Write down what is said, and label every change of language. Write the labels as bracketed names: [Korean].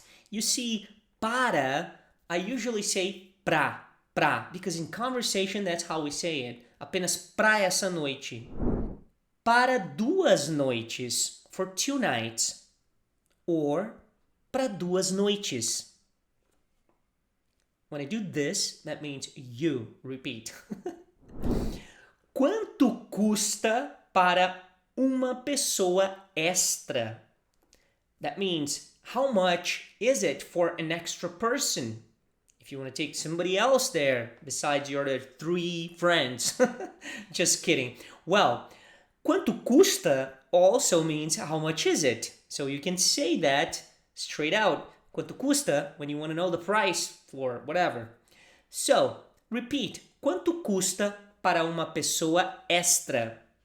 [English] You see, para, I usually say pra, because in conversation that's how we say it. [Portuguese] Apenas para essa noite. Para duas noites, [English] for two nights. Or [Portuguese] para duas noites. [English] When I do this, that means you. Repeat. [Portuguese] Quanto custa para uma pessoa extra? [English] That means, how much is it for an extra person? If you want to take somebody else there besides your other three friends. Just kidding. Well, [Portuguese] quanto custa [English] also means how much is it? So you can say that straight out. [Portuguese] Quanto custa [English] when you want to know the price for whatever. So, repeat. [Portuguese] Quanto custa para uma pessoa extra?